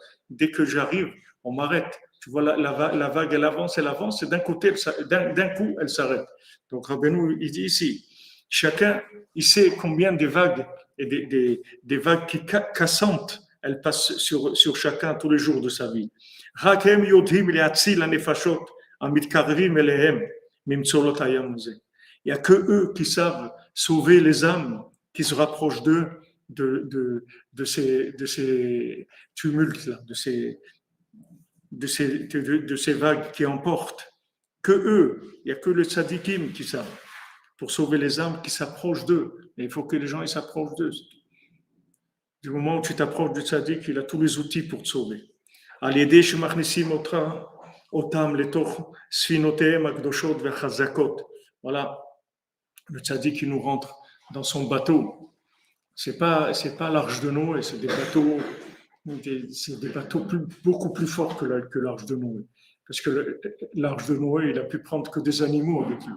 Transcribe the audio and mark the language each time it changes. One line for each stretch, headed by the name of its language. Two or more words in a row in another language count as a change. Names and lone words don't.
French: Dès que j'arrive, on m'arrête. Tu vois, la vague, elle avance, et d'un côté, d'un coup, elle s'arrête. Donc, Rabbeinu, il dit ici, chacun, il sait combien des vagues et des vagues qui cassantes, elles passent sur chacun tous les jours de sa vie.
Hebrew: רק הם יודעים להציל הנפשות המתקרבים אליהם ממצולות הים זה.
French: Il n'y a que eux qui savent sauver les âmes qui se rapprochent d'eux de ces tumultes-là, de ces vagues qui emportent. Que eux, il n'y a que les tzadikim qui savent, pour sauver les âmes qui s'approchent d'eux. Et il faut que les gens ils s'approchent d'eux. Du moment où tu t'approches du tzaddik, il a tous les outils pour te sauver.
Hebrew: על ידי שמכניסים אותם לתוך ספינותיהם הקדושות וחזקות.
French: Voilà, le tzaddik qui nous rentre dans son bateau. C'est pas l'arche de Noé, c'est des bateaux beaucoup plus forts que l'arche de Noé. Parce que l'arche de Noé, il a pu prendre que des animaux avec lui.